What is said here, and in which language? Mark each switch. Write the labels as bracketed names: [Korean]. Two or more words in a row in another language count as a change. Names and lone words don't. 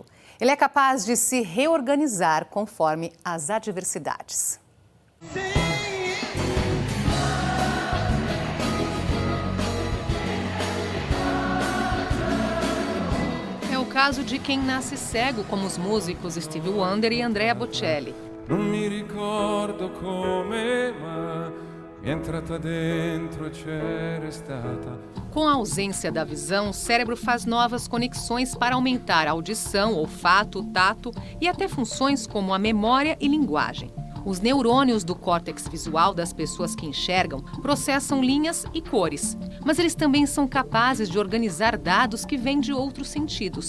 [Portuguese] Ele é capaz de se reorganizar conforme as adversidades. É o caso de quem nasce cego, como os músicos Stevie Wonder e Andrea Bocelli. [Italian] Non mi ricordo come, ma mi è entrata dentro e c'era stata. [Portuguese] Com a ausência da visão, o cérebro faz novas conexões para aumentar a audição, olfato, tato e até funções como a memória e linguagem. Os neurônios do córtex visual das pessoas que enxergam processam linhas e cores, mas eles também são capazes de organizar dados que vêm de outros sentidos.